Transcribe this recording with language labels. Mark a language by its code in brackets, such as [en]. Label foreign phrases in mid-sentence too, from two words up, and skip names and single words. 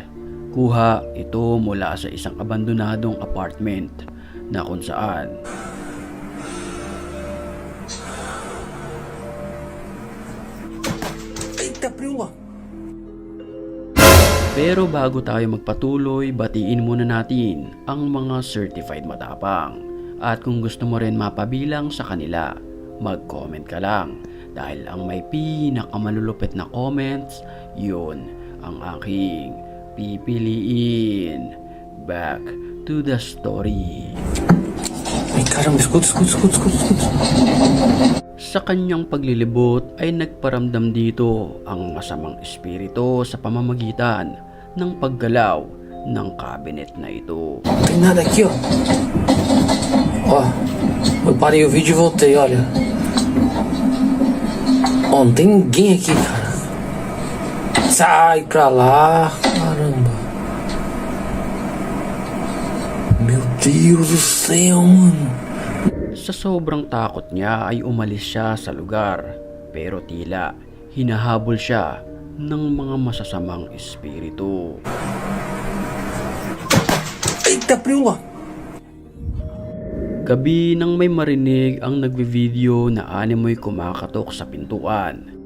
[tl] Kuha ito mula sa isang abandonadong apartment na kung saan pero bago tayo magpatuloy, batiin muna natin ang mga certified matapang. At kung gusto mo rin mapabilang sa kanila, mag-comment ka lang. Dahil ang may pinakamalulupit na comments, yun ang aking pipiliin. [en] Back to the story. [pt] Ay, caramba, escuta. [tl] Sa kanyang paglilibot ay nagparamdam dito ang masamang espiritu sa pamamagitan ng paggalaw ng cabinet na ito. [pt] Tem nada aqui, ó. Ó, eu parei o vídeo e voltei, olha. Ó, não tem ninguém aqui, cara. Sai pra lá, caramba. Meu Deus do céu, mano. [tl] Sa sobrang takot niya ay umalis siya sa lugar, pero tila hinahabol siya ng mga masasamang espiritu. [pt] Eita, prima! [tl] Gabi nang may marinig ang nagvi-video na animoy kumakatok sa pintuan.